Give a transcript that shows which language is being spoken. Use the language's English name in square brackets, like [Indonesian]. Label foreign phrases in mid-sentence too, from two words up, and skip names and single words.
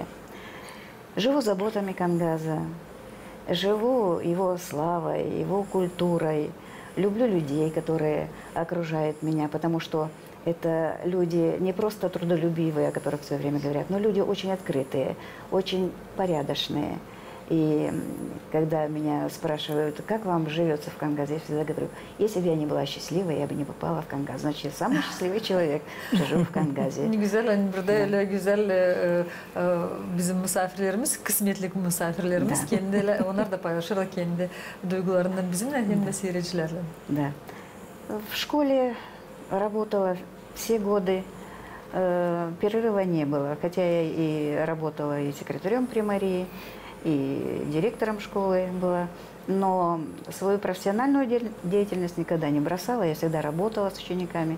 [Russian] Живу заботами Кангаза, живу его славой, его культурой, люблю людей, которые окружают меня, потому что это люди не просто трудолюбивые, о которых все время говорят, но люди очень открытые, очень порядочные. И когда меня спрашивают, как вам живется в Кангазе, я всегда говорю: если бы я не была счастливой, я бы не попала в Кангаз. Значит, я самый счастливый человек, что живу в Кангазе. [Gagauz] Ne güzel, hani burada öyle güzel bizim misafirlerimiz, kısmetli misafirlerimiz, kendileri, onlar da paylaşırlar kendi duygularından bizimle hem de seyircilerle. [Russian] Да. В школе работала все годы, перерыва не было, хотя я и работала и секретарем примарии, и директором школы была, но свою профессиональную деятельность никогда не бросала, я всегда работала с учениками.